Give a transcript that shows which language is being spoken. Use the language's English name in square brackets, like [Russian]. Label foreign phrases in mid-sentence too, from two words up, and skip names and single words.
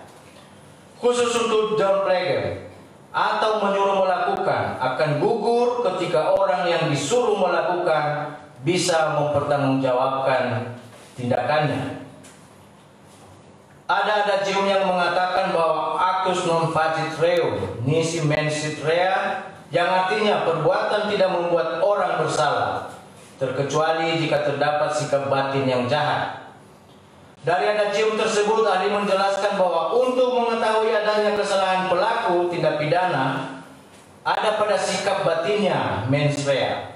[Indonesian] Khusus untuk John Plager atau menyuruh melakukan akan gugur ketika orang yang disuruh melakukan bisa mempertanggungjawabkan tindakannya. Ada adagium yang mengatakan bahwa [Latin] actus non facit reo nisi mensit rea, [Indonesian] yang artinya perbuatan tidak membuat orang bersalah terkecuali jika terdapat sikap batin yang jahat. Dari adagium tersebut, ahli menjelaskan bahwa untuk mengetahui adanya kesalahan pelaku tindak pidana ada pada sikap batinnya [Latin] mens rea.